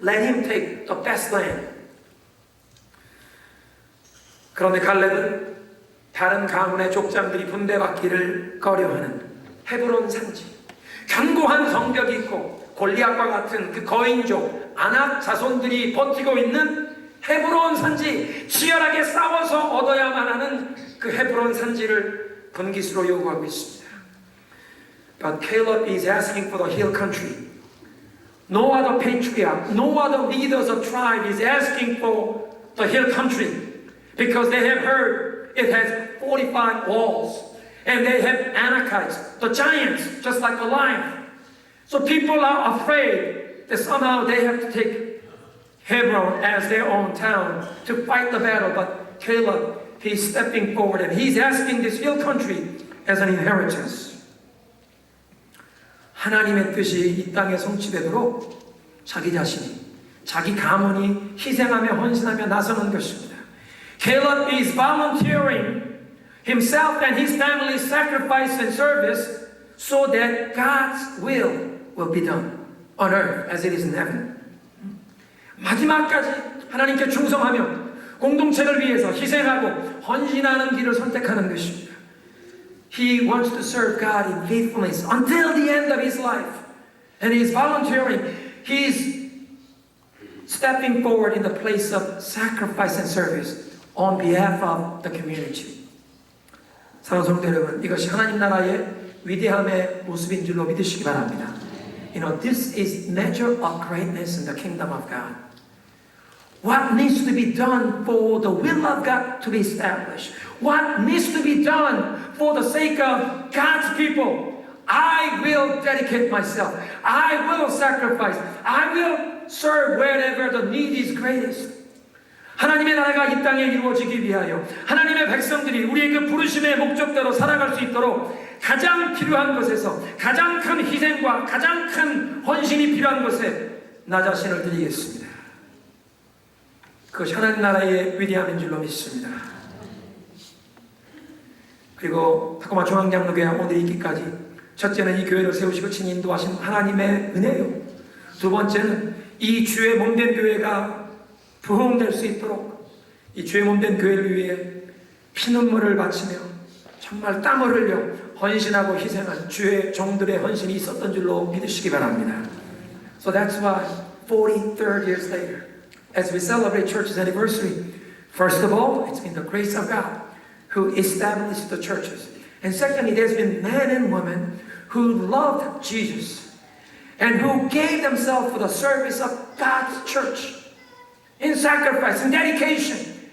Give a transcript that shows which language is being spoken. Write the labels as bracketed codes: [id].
[en] Let him take the best land. [ko] 그런데 갈렙은 다른 가문의 족장들이 분배받기를 꺼려하는 헤브론 산지, 견고한 성벽이 있고 골리앗과 같은 그 거인족 아낙 자손들이 버티고 있는 헤브론 산지, 치열하게 싸워서 얻어야만 하는 그 헤브론 산지를 분깃으로 요구하고 있습니다. [en] But Caleb is asking for the hill country. No other patriarch, no other leaders of tribe is asking for the hill country because they have heard it has 45 walls and they have Anakites, the giants, just like Goliath. So people are afraid that somehow they have to take Hebron as their own town to fight the battle. But Caleb, he's stepping forward and he's asking this hill country as an inheritance. [ko] 하나님의 뜻이 이 땅에 성취되도록 자기 자신이, 자기 가문이 희생하며 헌신하며 나서는 것입니다. [en] Caleb is volunteering himself and his family's sacrifice and service so that God's will be done on earth as it is in heaven. [ko] 마지막까지 하나님께 충성하며 공동체를 위해서 희생하고 헌신하는 길을 선택하는 것입니다. [en] He wants to serve God in faithfulness until the end of his life. And he's volunteering. He's stepping forward in the place of sacrifice and service on behalf of the community. [ko] 사랑하는 성도 여러분, 이것이 하나님 나라의 위대함의 모습인 줄로 믿으시기 바랍니다. [en] You know, this is measure of greatness in the kingdom of God. What needs to be done for the will of God to be established? What needs to be done for the sake of God's people? I will dedicate myself. I will sacrifice. I will serve wherever the need is greatest. [ko] 하나님의 나라가 이 땅에 이루어지기 위하여 하나님의 백성들이 우리의 그 부르심의 목적대로 살아갈 수 있도록 가장 필요한 것에서 가장 큰 희생과 가장 큰 헌신이 필요한 것에 나 자신을 드리겠습니다. 그것이 하나님 나라의 위대함인 줄로 믿습니다. 그리고 타코마 중앙장로교회 오늘 있기까지 첫째는 이 교회를 세우시고 친히 인도하신 하나님의 은혜요. 두 번째는 이 주의 몸된 교회가 부흥될 수 있도록 이 주의 몸된 교회를 위해 피눈물을 바치며 정말 땀을 흘려 헌신하고 희생한 주의 종들의 헌신이 있었던 줄로 믿으시기 바랍니다. [en] So that's why 43 years later, as we celebrate church's anniversary, first of all, it's been the grace of God who established the churches. And secondly, there's been men and women who loved Jesus and who gave themselves for the service of God's church in sacrifice and dedication.